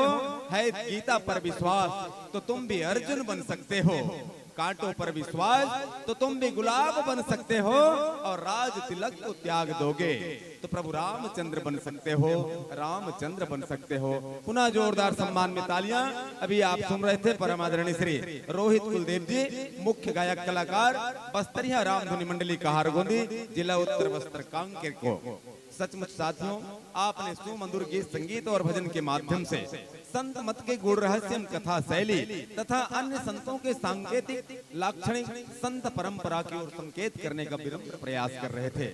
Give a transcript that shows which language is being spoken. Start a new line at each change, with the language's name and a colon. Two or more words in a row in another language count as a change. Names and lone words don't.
Hindi: है गीता पर विश्वास तो तुम भी अर्जुन बन सकते हो, कांटों पर विश्वास तो तुम भी गुलाब बन सकते हो। और राज तिलक को त्याग दोगे तो प्रभु रामचंद्र बन सकते हो, रामचंद्र बन सकते हो। पुनः जोरदार सम्मान में तालियां। अभी आप सुन रहे थे परम आदरणीय श्री रोहित कुलदेव जी, मुख्य गायक कलाकार, बस्तरिया रामधुनी मंडली कहारगोंदी, जिला उत्तर बस्तर कांकेर को। सचमुच साथियों, आपने सुमधुर गीत संगीत और भजन के माध्यम से संत मत के गुण रहस्यम कथा शैली तथा अन्य संतों के सांकेतिक लाक्षणिक संत परंपरा की ओर संकेत करने का विनम्र प्रयास कर रहे थे।